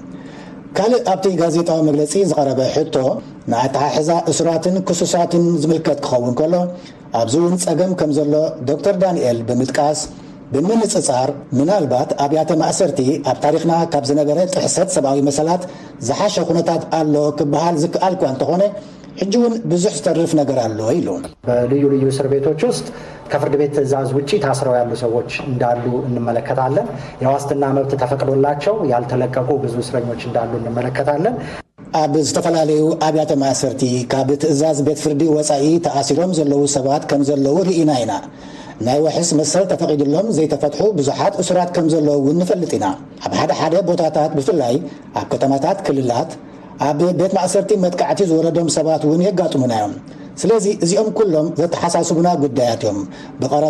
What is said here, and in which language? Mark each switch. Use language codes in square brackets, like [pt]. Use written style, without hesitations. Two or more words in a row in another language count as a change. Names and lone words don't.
[ti] ካልእ ኣብቲ ጋዜጣዊ መግለፂ ዝቐረበ ሕቶ ንኣተሓሕዛ እስራትን ክሱሳትን ዝምልከት ክኸውን ከሎ ኣብዚ እውን ፀገም ከም ዘሎ ዶክተር ዳንኤል ብምጥቃስ ብምንፅፃር ምናልባት ኣብያተ ማእሰርቲ ኣብ ታሪክና ካብ ዝነበረ ጥሕሰት ሰብኣዊ መሰላት ዝሓሸ ኩነታት ኣሎ ክበሃል ዝከኣል እኳ እንተኾነ ሕጂ እውን ብዙሕ ዝተርፍ ነገር ኣሎ ኢሉ [am] በልዩ ልዩ እስር ቤቶች ውስጥ ከፍርድ ቤት ትዕዛዝ ውጪ ታስረው ያሉ ሰዎች እንዳሉ እንመለከታለን የዋስትና መብት ተፈቅዶላቸው ያልተለቀቁ ብዙ እስረኞች እንዳሉ እንመለከታለን [ti] ኣብ ዝተፈላለዩ ኣብያተ ማእሰርቲ ካብ ትዕዛዝ ቤት ፍርዲ ወፃኢ ተኣሲሮም ዘለዉ ሰባት ከም ዘለዉ ርኢና ኢና ናይ ወሕስ መሰል ተፈቂድሎም ዘይተፈትሑ ብዙሓት እስራት ከም ዘለዉ እውን ንፈልጥ ኢና ኣብ ሓደ ቦታታት ብፍላይ ኣብ ከተማታት ክልላት ኣብ ቤት ማእሰርቲ መጥቃዕቲ ዝወረዶም ሰባት እውን የጋጥሙና እዮም ስለዚ እዚኦም ኩሎም ዘተሓሳስቡና ጉዳያት እዮም ብቐረባ